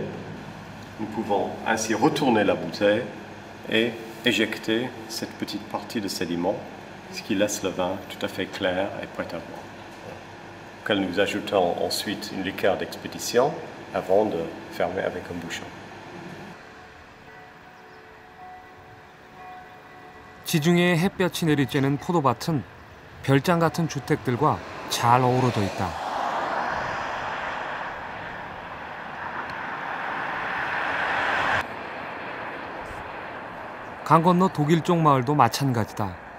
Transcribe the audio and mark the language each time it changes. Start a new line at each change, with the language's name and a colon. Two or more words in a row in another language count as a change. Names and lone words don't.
French: Nous pouvons ainsi retourner la bouteille et éjecter cette petite partie de sédiment, ce qui laisse le vin tout à fait clair et prêt à boire. Auquel nous ajoutons ensuite une liqueur d'expédition avant de fermer avec un bouchon.
Korean: 지중해에 햇볕이 내리쬐는 포도밭은 별장 같은 주택들과 잘 어우러져 있다. 강 건너 독일 쪽 마을도 마찬가지다.